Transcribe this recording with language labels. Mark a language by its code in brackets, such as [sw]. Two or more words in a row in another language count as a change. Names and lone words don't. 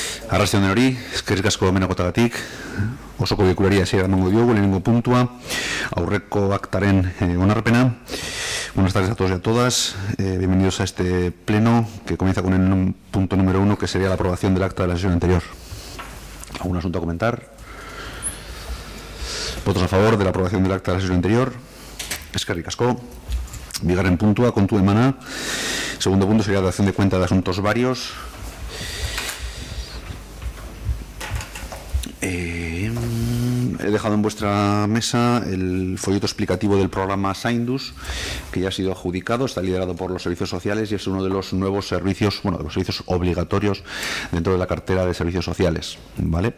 [eu] Arrastion hori, eskerrik asko hemenagotagatik, osoko bilkuraria hasiera emango diogu, lehenengo puntua, aurreko aktaren onarpena. [es] Buenas tardes a todos y a todas, bienvenidos a este pleno que comienza con el punto número 1, que sería la aprobación del acta de la sesión anterior. ¿Algún asunto a comentar? ¿Votos a favor de la aprobación del acta de la sesión anterior? [eu] Eskerrik asko. Bigarren puntua, kontu emana. [es] Segundo punto sería dación de cuenta de asuntos varios. He dejado en vuestra mesa el folleto explicativo del programa Saindus, que ya ha sido adjudicado, está liderado por los servicios sociales y es uno de los nuevos servicios, bueno, de los servicios obligatorios dentro de la cartera de servicios sociales, ¿vale?